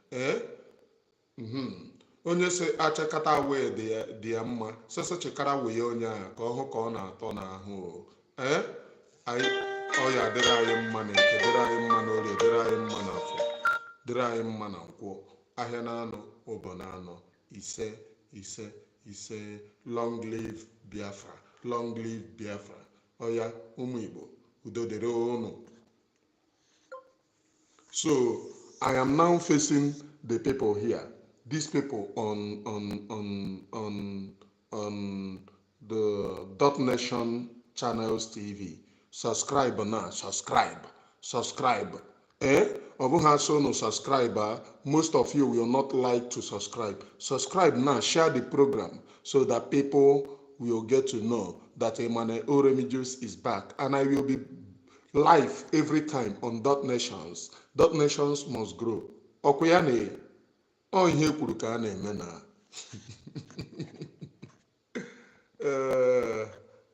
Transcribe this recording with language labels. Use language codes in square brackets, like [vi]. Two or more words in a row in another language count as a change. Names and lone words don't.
[ig] Onye sị achakata wee dị ya mma, sịsị chịkara wee onye ahụ ka ọ hụ ka ọ na-atọ n'ahụ. Ọ ya dịrị anyị mma na eke, dịrị anyị mma na orie, dịrị anyị mma na afọ, dịrị anyị mma na nkwọ. Ahịa na-anọ, ụbọ na-anọ, ise ise ise. [en] Long live Biafra, long live Biafra. [ig] Oya ụmụ Igbo, udo dịrị unu. [en] So I am now facing the people here, these people on the Dot Nation Channels TV. Subscribe now, subscribe. [ig] Ọ bụghị asụ unu [en] subscribe, most of you will not like to subscribe. Subscribe now, share the program so that people will get to know that Emmanuel Oremijus is back, and I will be live every time on Dot Nations. Dot Nations must grow. [ig] Ọkụ ya na ọ ihe kwuru ka a na-eme na